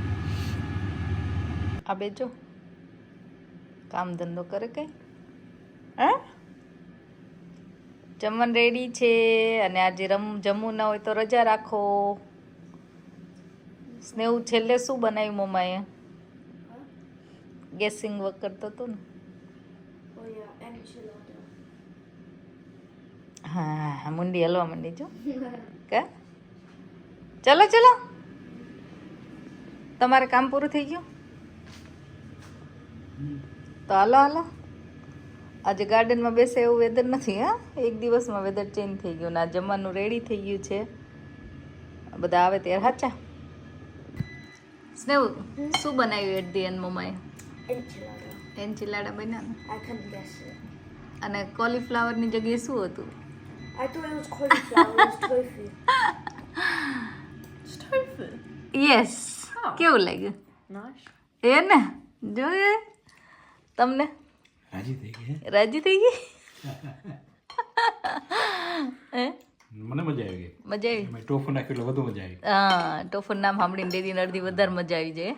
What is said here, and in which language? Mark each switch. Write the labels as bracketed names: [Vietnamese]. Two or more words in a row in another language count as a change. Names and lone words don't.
[Gujarati] આ બેજો કામ ધંધો કરે કઈ હા જમવાનું રેડી છે અને આજે જમવું ના હોય તો રજા રાખો. સ્નેહ છેલ્લે શું બનાવ્યું મમ્માએ? [English] guessing work [Gujarati] કરતો હતો ને. [English] Oh yeah, enchilada. [Gujarati] હા મુંડી હલવા માંડી જો કા ચલો ચલો તમારે કામ પૂરું થઈ ગયું તો હાલો હાલો. આજે ગાર્ડનમાં બેસે એવું વેધર નથી હા એક દિવસમાં [English] weather change [Gujarati] થઈ ગયું ને આ જમવાનું રેડી થઈ ગયું છે. બધા આવે ત્યારે હાચા. સ્નેહ શું બનાવ્યું [English] at the end [Gujarati] મમ્માએ? Enchilada. એન્ચિલાડા બન્યા ને [English] I couldn't guess it. [Gujarati] અને કોલીફ્લાવરની જગ્યાએ શું હતું? [English] I thought it was cauliflower. It was tofu. It's tofu. [Gujarati] યસ કેવું લાગ્યું? Nice. એ ને જોઈએ તમને રાજી થઈ ગઈ રાજી થઈ ગઈ હે મને મજા આવી ગઈ. મજા આવી મેં ટોફુ નાખ્યું એટલે વધુ મજા આવી. હા ટોફન નામ સાંભળીને દીદીને અડધી વધારે મજા આવી જાય.